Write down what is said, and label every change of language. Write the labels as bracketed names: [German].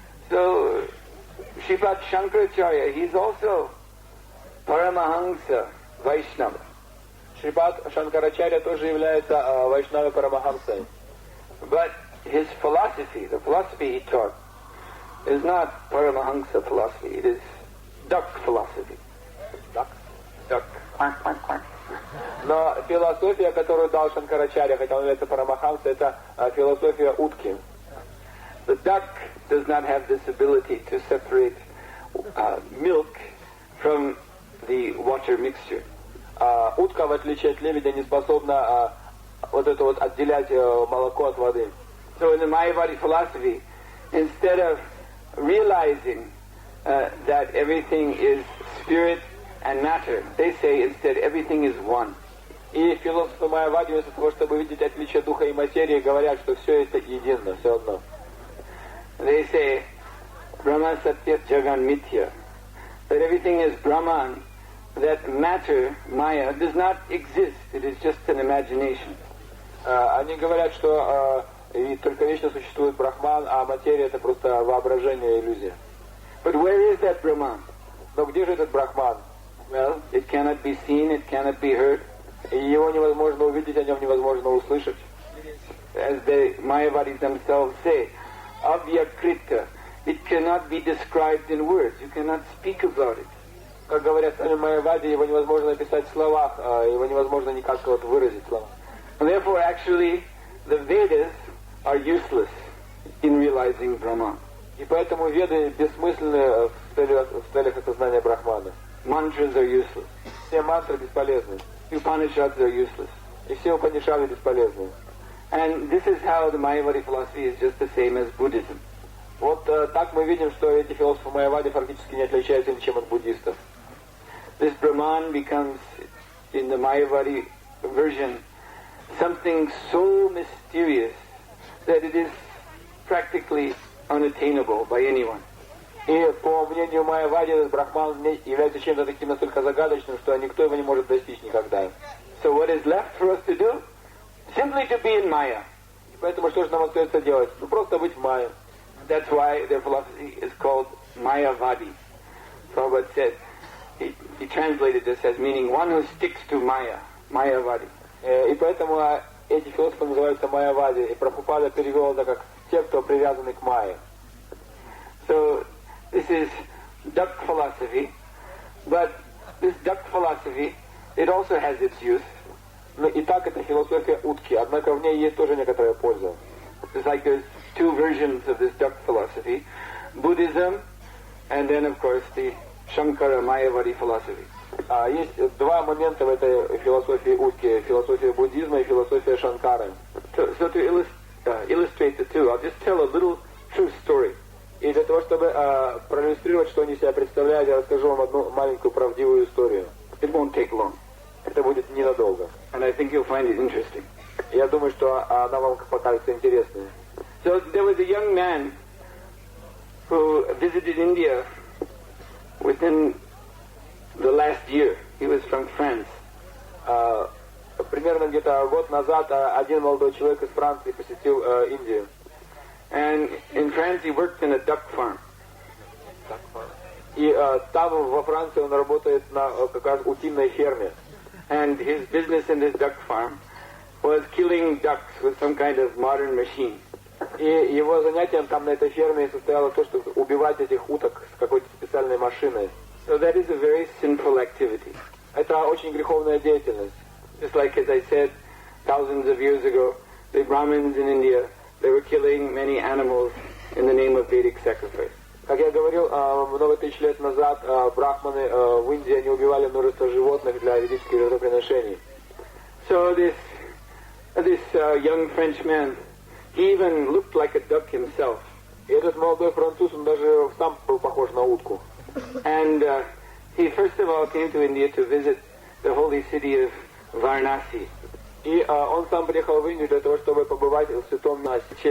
[English] So, Sripad Shankaracharya, he's also Paramahamsa Vaishnava. [Russian] Sripad Shankaracharya тоже является Вайшнавой Парамахамсой. [English] But his philosophy, the philosophy he taught, is not Paramahamsa philosophy, it is duck philosophy. Duck. Quack. [Russian] Но философия, которую дал Шанкарачарья, хотя он является Парамахамса, это философия утки. [English] The duck does not have this ability to separate milk from the water mixture. [Russian] Утка, в отличие от лебедя, не способна вот это вот отделять молоко от воды. [English] So in the Mayavadi philosophy, instead of realizing that everything is spirit and matter, they say instead everything is one. [Russian] И философы Майявади, вместо того, чтобы видеть отличие духа и материи, говорят, что все это едино, все одно. [English] They say Brahma Satya Jagan Mithya, that everything is Brahman, that matter, Maya, does not exist, it is just an imagination. [Russian] Они говорят, что только вечно существует Брахман, а материя — это просто воображение, иллюзия. [English] But where is that Brahman? [Russian] Но где же этот Брахман? [English] Well, it cannot be seen, it cannot be heard. [Russian] И его невозможно увидеть, о нем невозможно услышать. [English] As the Mayavadis themselves say, Avyakrita, it cannot be described in words, you cannot speak about it. [Russian] Как говорят сами Майявади, его невозможно описать в словах, его невозможно никак вот выразить в словах. [English] Therefore, actually, the Vedas are useless in realizing Brahman. [Russian] И поэтому веды бессмысленны в целях осознания Брахмана. [English] Mantras are useless. [Russian] Все мантры бесполезны. [English] Upanishads are useless. [Russian] И все Упанишады бесполезны. [English] And this is how the Mayavadi philosophy is just the same as Buddhism. [Russian] Вот так мы видим, что эти философы Майявади фактически не отличаются ничем от буддистов. [English] This Brahman becomes, in the Mayavadi version, something so mysterious that it is practically unattainable by anyone. [Russian] И по мнению Майявади, этот Брахман является чем-то таким настолько загадочным, что никто его не может достичь никогда. [English] So what is left for us to do? Simply to be in Maya. [Russian] И поэтому что же нам остается делать? Ну просто быть в Майе. [English] That's why their philosophy is called Mayavadi. Prabhupada said, he translated this as meaning one who sticks to Maya, Mayavadi. [Russian] И поэтому эти философы называются Майявади, и Прабхупада перевел это как те, кто привязаны к Майе. [English] So this is duck philosophy, but this duck philosophy, it also has its use. [Russian] Но и так это философия утки, однако в ней есть тоже некоторая польза. [English] It's like there's two versions of this duck philosophy, Buddhism, and then of course the Shankara Mayavadi philosophy. [Russian] Есть два момента в этой философии утки, философия буддизма и философия Шанкары. [English] So to illustrate the two, I'll just tell a little true story. [Russian] И для того, чтобы проиллюстрировать, что они себя представляют, я расскажу вам одну маленькую правдивую историю. [English] It won't take long. [Russian] Это будет ненадолго. [English] And I think you'll find it interesting. [Russian] Я думаю, что она вам покажется интересной. [English] So there was a young man who visited India within the last year. He was from France. [Russian] Примерно где-то год назад один молодой человек из Франции посетил Индию. [English] And in France he worked in a duck farm. [Russian] И там во Франции он работает на как раз утиной ферме. [English] And his business in this duck farm was killing ducks with some kind of modern machine. [Russian] И его занятием там на этой ферме состояло то, что убивать этих уток с какой-то специальной машиной. [English] So that is a very sinful activity. [Russian] Это очень греховная деятельность. [English] Just like, as I said, thousands of years ago, the Brahmins in India, they were killing many animals in the name of Vedic sacrifice. [Russian] Как я говорил, много тысяч лет назад брахманы в Индии они убивали множество животных для ведических жертвоприношений. [English] So this young Frenchman, he even looked like a duck himself. [Russian] И этот молодой француз, он даже сам был похож на утку. [English] And he first of all came to India to visit the holy city of Varanasi. [Russian] И он сам приехал в Индию для того, чтобы побывать в святом месте